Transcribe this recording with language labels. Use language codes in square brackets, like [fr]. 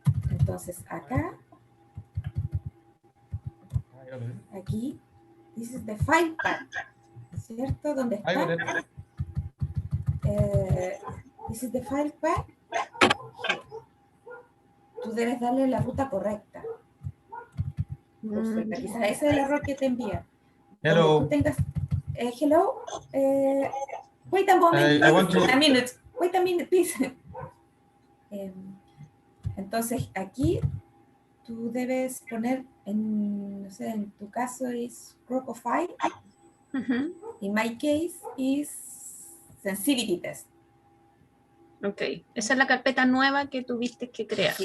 [es] Entonces, acá, aquí, [en] this is the file path, [es] ¿cierto? ¿Dónde está? [en] This is the file path. Here. [es] Tú debes darle la ruta correcta. Perfecto. Quizás ese es el error que te envía. [en] Hello. [es] Tú tengas, [en] hello, wait a moment, I want to... a minute, wait a minute, please. [es] Entonces, aquí tú debes poner, no sé, en tu caso es CROCO file. [en] In my case is sensitivity test. [es] Ok, esa es la carpeta nueva que tuviste que crear.